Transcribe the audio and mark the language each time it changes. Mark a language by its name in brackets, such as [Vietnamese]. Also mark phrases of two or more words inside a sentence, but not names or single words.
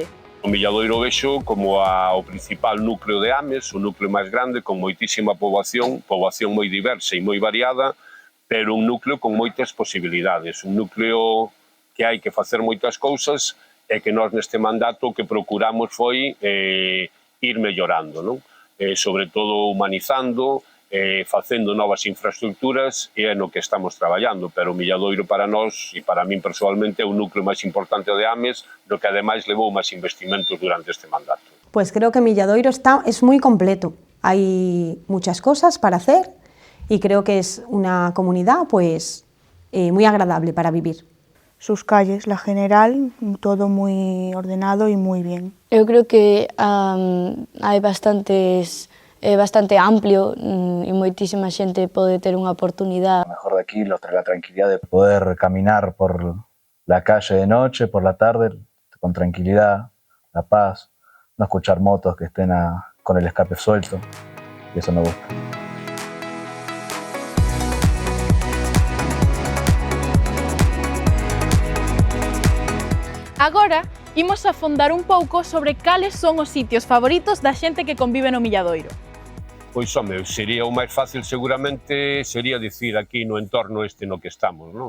[Galician] O Milladoiro vexo como o principal núcleo de Ames, o núcleo máis grande, con moitísima poboación moi diversa e moi variada, pero un núcleo con moitas posibilidades, un núcleo que hai que facer moitas cousas e que nós neste mandato o que procuramos foi ir mellorando, non? Sobre todo humanizando, facendo novas infraestructuras e é no que estamos traballando, pero o Milladoiro para nós e para min persoalmente é o núcleo máis importante de Ames, no que ademais levou máis investimentos durante este mandato. [Spanish] Pues creo que Milladoiro es muy completo, hay muchas cosas para hacer y creo que es una comunidad pues muy agradable para vivir. Sus calles, la general, todo muy ordenado y muy bien. [Galician] Eu creo que hai bastante amplio e moitísima xente pode ter unha oportunidade. [Spanish] Lo mejor de aquí, la tranquilidad de poder caminar por la calle de noche, por la tarde, con tranquilidad, la paz, no escuchar motos que estén con el escape suelto, y eso me gusta. [Galician] Agora, imos afondar un pouco sobre cales son os sitios favoritos da xente que convive no Milladoiro. Pois, home, sería o máis fácil seguramente sería dicir aquí no entorno este no que estamos, non?